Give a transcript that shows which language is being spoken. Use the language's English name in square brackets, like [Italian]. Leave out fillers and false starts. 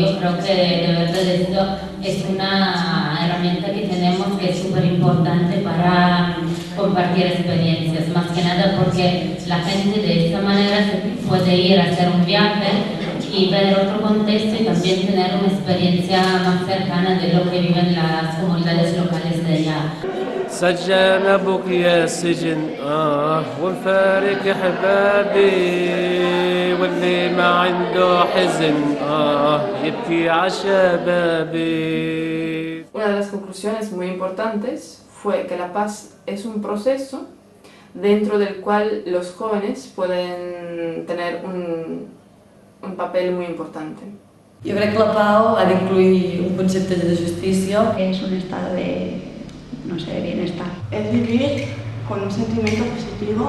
[Spanish] Yo creo que de verdad esto es una herramienta que tenemos que es súper importante para compartir experiencias, más que nada porque la gente de esta manera se puede ir a hacer un viaje y ver otro contexto y también tener una experiencia más cercana de lo que viven las comunidades locales de allá. [Arabic] سجن ابوك يا السجن ونفارق احبابي واللي ما عنده حزن يبكي عشبابي. [Spanish] Una de las conclusiones muy importantes fue que la paz es un proceso dentro del cual los jóvenes pueden tener un papel muy importante. [Catalan] Jo crec que la pau ha d'incluir un concepte de justícia. [Spanish] Es un estado de, no sé, de bienestar. Es vivir con un sentimiento positivo.